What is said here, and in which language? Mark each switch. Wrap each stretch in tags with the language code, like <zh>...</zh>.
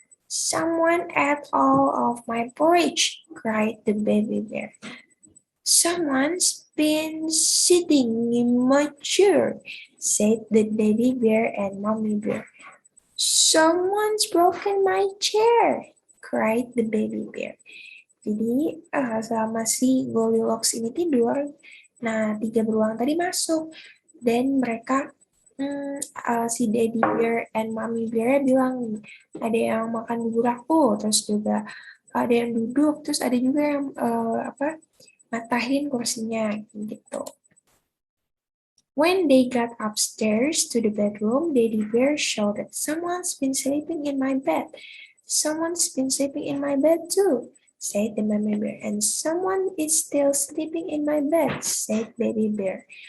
<en>"Someone ate all of my porridge," cried the baby bear. "Someone's been sitting in my chair," said the daddy bear and mommy bear. "Someone's broken my chair," cried the baby bear.</en> <id>Jadi selama si Goldilocks ini tidur, nah 3 beruang tadi masuk dan mereka si Daddy Bear and Mommy Bear bilang ada yang makan bubur aku, terus juga ada yang duduk, terus ada juga yang matahin kursinya gitu.</id> <en>When they got upstairs to the bedroom, Daddy Bear shouted, "Someone's been sleeping in my bed. Someone's been sleeping in my bed too," said the mommy bear. "And someone is still sleeping in my bed," said Baby Bear.</en>